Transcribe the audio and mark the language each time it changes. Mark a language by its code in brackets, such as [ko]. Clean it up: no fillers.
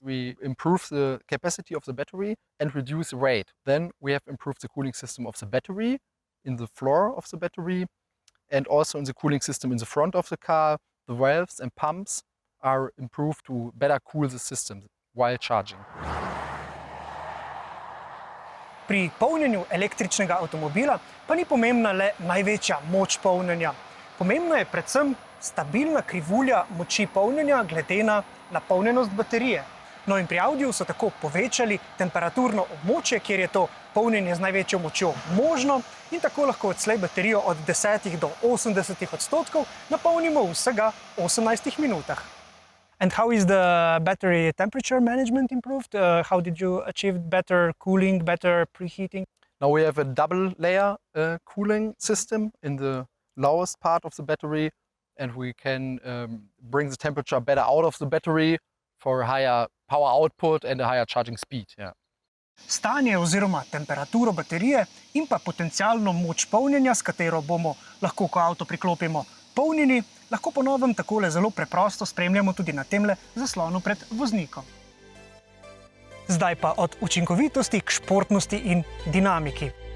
[en] We improve the capacity of the battery and reduce the weight. Then we have improved the cooling system of the battery in the floor of the battery and also in the cooling system in the front of the car. The valves and pumps are improved to better cool the system while charging. [sl] Pri polnjenju električnega avtomobila pa ni pomembna le največja moč polnjenja. Pomembna je predvsem stabilna krivulja moči polnjenja glede na napolnjenost baterije. No in pri Audiju so tako povečali temperaturno območje, kjer je to polnjenje z največjo močjo možno in tako lahko odslej baterijo od 10 do 80% napolnimo v vsega 18 minutah. [en] And how is the battery temperature management improved? How did you achieve better cooling, better preheating? Now we have a double layer cooling system in the lowest part of the battery, and we can bring the temperature better out of the battery for a higher power output and a higher charging speed. Yeah. [sl] Stanje oziroma temperaturo baterije in pa potencialno moč polnjenja, s katero bomo lahko, ko avto priklopimo, polnjeni, lahko po novem takole zelo preprosto spremljamo tudi na temle zaslonu pred voznikom. Zdaj pa od učinkovitosti k športnosti in dinamiki.